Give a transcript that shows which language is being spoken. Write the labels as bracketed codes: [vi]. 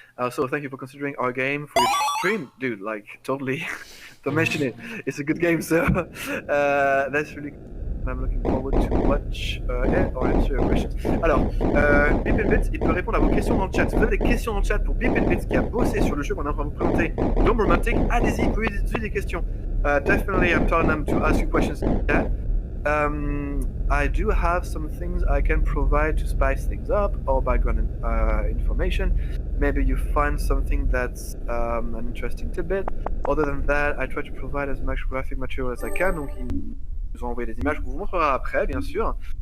[en] So thank you for considering our game for your stream, dude. Like totally, don't mention it. It's a good game, so that's really. I'm looking forward to watch or answer your questions. [fr] Alors, Bip and Bits, il peut répondre à vos questions dans le chat. Si vous avez des questions dans le chat pour Bip and Bits qui a bossé sur le jeu qu'on est en train de vous présenter, Dome Romantic, allez-y, posez des questions. [en] Definitely, I'm telling them to ask you questions in chat. I do have some things I can provide to spice things up or background information. Maybe you find something that's an interesting tidbit. Other than that, I try to provide as much graphic material as I can. [fr] Donc, ils nous ont envoyé des images qu'on vous montrera après, bien sûr.